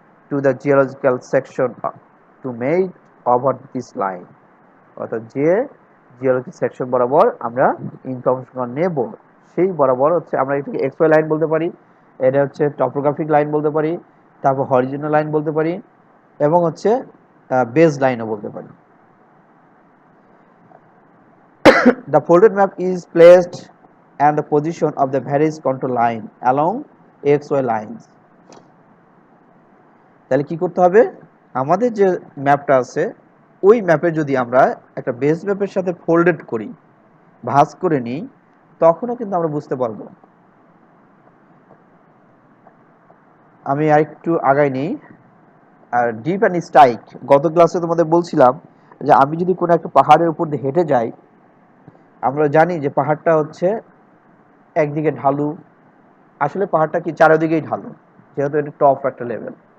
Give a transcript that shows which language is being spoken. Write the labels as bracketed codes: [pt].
[en] to the geological section to made over this line, [bn] অর্থাৎ যে geology section বরাবর আমরা ইনফরমেশন নেব সেই বরাবর হচ্ছে আমরা এটাকে এক্স ওয়াই লাইন বলতে পারি, এটা হচ্ছে টপোগ্রাফিক লাইন বলতে পারি, তারপর হরিজন্টাল লাইন বলতে পারি, এবং হচ্ছে বেস লাইনও বলতে পারি। [en] The folded map is placed and the position of the various contour line along XY lines. [bn] তাহলে কি করতে হবে, আমাদের যে ম্যাপটা আছে ওই ম্যাপে যদি আমরা একটা বেস ম্যাপের সাথে ফোল্ডেড করি, ভাঁজ করে নিই, তখনও কিন্তু আমরা বুঝতে পারবো আমি আরেকটু আগাই নেই। আর ডিপ অ্যান্ড স্ট্রাইক, গত ক্লাসে তোমাদের বলছিলাম যে আমি যদি কোনো একটা পাহাড়ের উপর দিয়ে হেঁটে যাই, আমরা জানি যে পাহাড়টা হচ্ছে একদিকে ঢালু, আসলে পাহাড়টা কি চারিদিকেই ঢালু, যেহেতু এটা টপ একটা লেভেল।